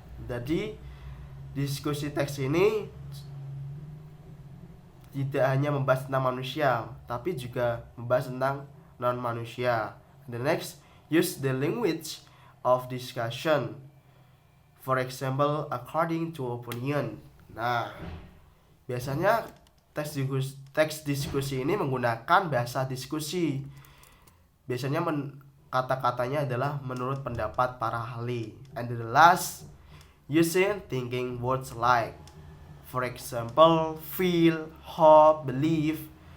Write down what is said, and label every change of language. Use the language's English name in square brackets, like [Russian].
[Indonesian] Jadi diskusi teks ini tidak hanya membahas tentang manusia, tapi juga membahas tentang non-manusia. [English] The next, use the language of discussion. For example, according to opinion. [Indonesian] Nah, biasanya teks diskusi ini menggunakan bahasa diskusi. Biasanya kata-katanya adalah menurut pendapat para ahli. [English] And the last, using thinking words like, for example, feel, hope, believe.